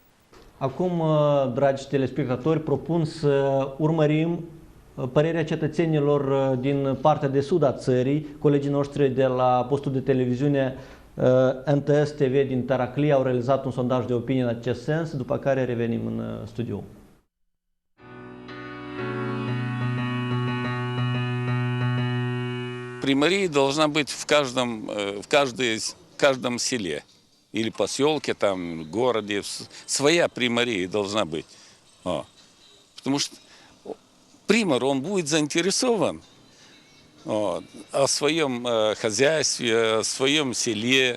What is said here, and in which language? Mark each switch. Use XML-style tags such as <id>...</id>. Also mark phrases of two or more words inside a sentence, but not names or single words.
<ro>Acum, dragi telespectatori, propun să urmărim părerea cetățenilor din partea de sud a țării. Colegii noștri de la postul de televiziune NTS TV din Taracli au realizat un sondaj de opinie în acest sens, după care revenim în studio.</ro> <ru>Примария должна быть в каждом селе или поселке, там, городе. Своя примария должна быть. Потому что примар, он будет заинтересован вот, о своем хозяйстве, о своем селе.</ru>